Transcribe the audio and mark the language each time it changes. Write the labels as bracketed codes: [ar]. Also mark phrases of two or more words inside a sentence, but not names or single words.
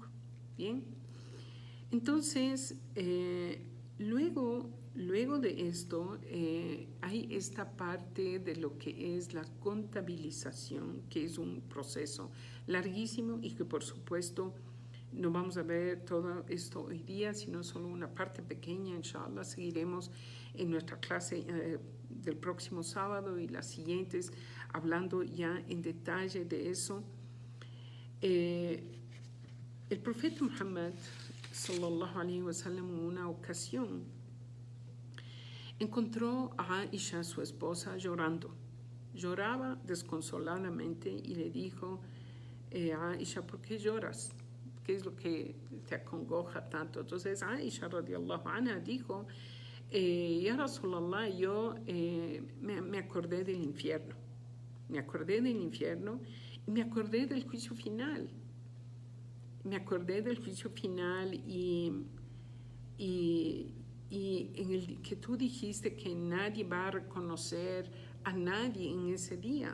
[es] Bien, entonces, luego de esto, hay esta parte de lo que es la contabilización, que es un proceso larguísimo y que por supuesto no vamos a ver todo esto hoy día, sino solo una parte pequeña. Inshallah, seguiremos en nuestra clase del próximo sábado y las siguientes, hablando ya en detalle de eso. El profeta Muhammad [ar] صلى الله عليه وسلم, [es] en una ocasión encontró a Aisha, su esposa, llorando. Lloraba desconsoladamente y le dijo a Aisha, ¿por qué lloras? ¿Qué es lo que te acongoja tanto? Entonces Aisha [ar] رضي الله عنها [es] dijo, [ar] يا رسول الله, [es] yo me acordé del infierno. Me acordé del infierno y me acordé del juicio final. Me acordé del juicio final y en el que tú dijiste que nadie va a reconocer a nadie en ese día.